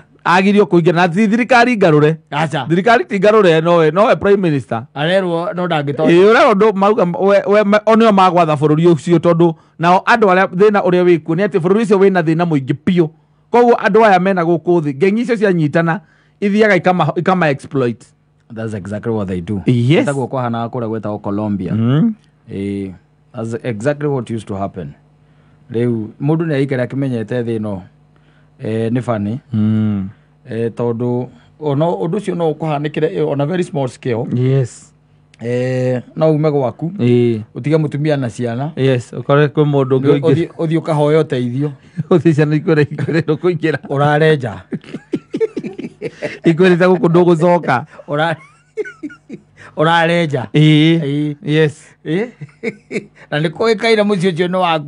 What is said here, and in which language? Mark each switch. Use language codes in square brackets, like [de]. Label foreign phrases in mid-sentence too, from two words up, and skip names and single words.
[ki] agirio kũingĩra na thirikari ngarũre thirikari ti ngarũre nowe [en] prime minister [ki] arerwo no ndangĩtonya ũrerwo ndũ mauga nĩo magwatha bũrũri ũcio tondũ nao andũ arĩa thĩna ũrĩa wĩkuo nĩ atĩ bũrũri ũcio wĩna thĩna mũingĩ biũ koguo andũ aya mena gũkũ thĩ ngeng'i icio cianyitana ithiaga ikama exploit. [en] That's exactly what they do. [ki] Taguo kwahana kũrĩa gwetagwo Colombia. [en] That's exactly what used to happen. [ki] Rĩu mũndũ nĩ aikara akĩmenyete thĩ ĩno nĩ funny tondũ ona ũndũ ũcio no ũkũhanĩkĩre [en] on a very small scale [ki] no ume gwaku ũtige mũtumia na ciana ũkore kwĩ mũndũ ũngĩ ũthiĩ ũkahoya ũteithio ũthiĩ ciana ikwĩrĩtwo kũingĩra ũrarenja ikwĩrĩte gũkũ ndũgũcoka ũrarenja na nĩ kũĩkaine mũciĩ ũcio nĩ waku